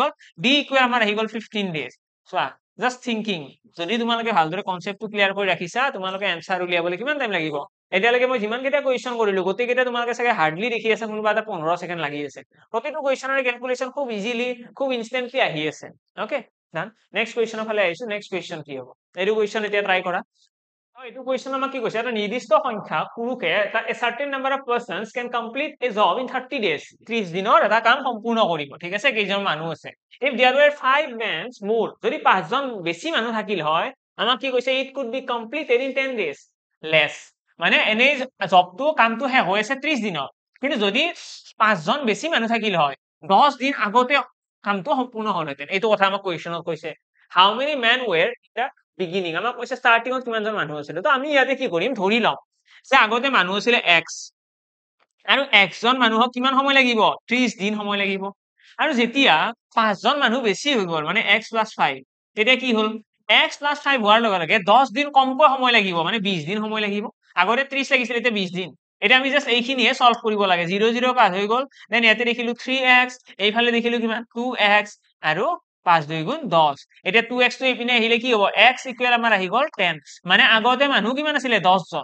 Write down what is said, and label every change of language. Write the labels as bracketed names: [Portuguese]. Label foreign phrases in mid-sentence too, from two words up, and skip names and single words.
[Assamese] গল d ইকুৱেল আমাৰ আহি গল 15 ডেজ চোৱা [English] just thinking [Assamese] যদি তোমালোকে ভালদৰে কনসেপ্টটো ক্লিয়াৰ কৰি ৰাখিছা তোমালোকে আনসাৰ উলিয়াবলৈ কিমান টাইম লাগিব এতিয়ালৈকে মই যিমান কেইটা কুৱেশ্যন কৰিলো গোটেইকেইটা তোমালোকে চাগে হাৰ্ডলি দেখি আছে কোনোবা এটা 15 সেকেন্ড লাগি আছে প্ৰতিটো কুৱেশ্যনৰ ক্যালকুলেশন খুব ইজিলি খুব ইনস্ট্যান্টলি আহি আছে [English] okay done next questionৰ [Assamese] ফালে আহিছো নেক্সট কুৱেশ্যন কি হ'ব এইটো কুৱেশ্যন এতিয়া ট্ৰাই কৰা এইটো কুৱেশ্যন আমাক কি কৈছে এটা নিৰ্দিষ্ট সংখ্যা পুৰুষে [English] a certain number of persons can complete a job in 30 days [Assamese] 30 দিনৰ এটা কাম সম্পূৰ্ণ কৰিব ঠিক আছে কেইজন মানুহ আছে [English] if there were 5 men more [Assamese] যদি 5জন বেছি মানুহ থাকিল হয় আমাক কি কৈছে [English] it could be completed in 10 days less [Assamese] মানে এনে জবটো কামটো হে হৈ আছে 30 দিনত কিন্তু যদি 5জন বেছি মানুহ থাকিল হয় 10 দিন আগতে কামটো সম্পূৰ্ণ হলহেঁতেন এইটো কথা আমাক কুৱেশ্যনত কৈছে [English] how many men were in the beginning [Assamese] আমাক কৈছে ষ্টাৰ্টিঙত কিমানজন মানুহ আছিলে তো আমি ইয়াতে কি কৰিম ধৰি লম যে আগতে মানুহ আছিলে x আৰু x জন মানুহক কিমান সময় লাগিব 30 দিন সময় লাগিব আৰু যেতিয়া 5 জন মানুহ বেছি হৈ গ'ল মানে x + 5 তেতিয়া কি হ'ল x + 5 হোৱাৰ লগে লগে 10 দিন কমকৈ সময় লাগিব মানে 20 দিন সময় লাগিব আগতে 30 লাগিছিল এতিয়া 20 দিন এতিয়া আমি জাস্ট এইখিনিয়ে সলভ কৰিব লাগে 0 0 কাট হৈ গ'ল দেন ইয়াতে দেখিলো 3x এইফালে দেখিলো কিমান 2x আৰু 5 2 গুণ 10 এতিয়া 2x টো এইপিনে আহিলে কি হ'ব x ইকুৱেল আমাৰ আহি গ'ল 10 মানে আগতে মানুহ কিমান আছিলে 10 জন